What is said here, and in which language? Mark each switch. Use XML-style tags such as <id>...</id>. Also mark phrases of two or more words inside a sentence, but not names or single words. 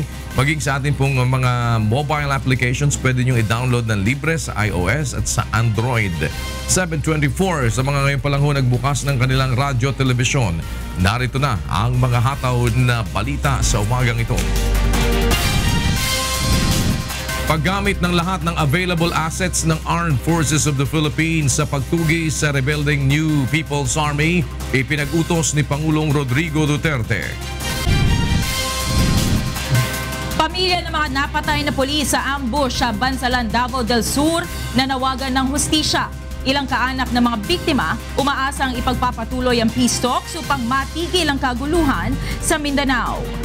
<tl>Maging sa atin pong mga</tl> <en>mobile applications,</en> <tl>pwede nyo i-download ng libre sa iOS at sa Android. 7:24 sa mga ngayon pa lang ho nagbukas ng kanilang radyo telebisyon. Narito na ang mga hataw na balita sa umagang ito. Paggamit ng lahat ng</tl> <en>available assets</en> <tl>ng Armed Forces of the Philippines sa pagtugi sa rebelding New People's Army, ipinag-utos ni Pangulong Rodrigo Duterte. Pamilya ng mga napatay na pulis sa ambush sa Bansalan, Davao del Sur nanawagan ng hustisya. Ilang kaanak ng mga biktima umaasang ipagpapatuloy ang</tl> <en>peace talks</en> <tl>upang matigil ang kaguluhan sa Mindanao.</tl>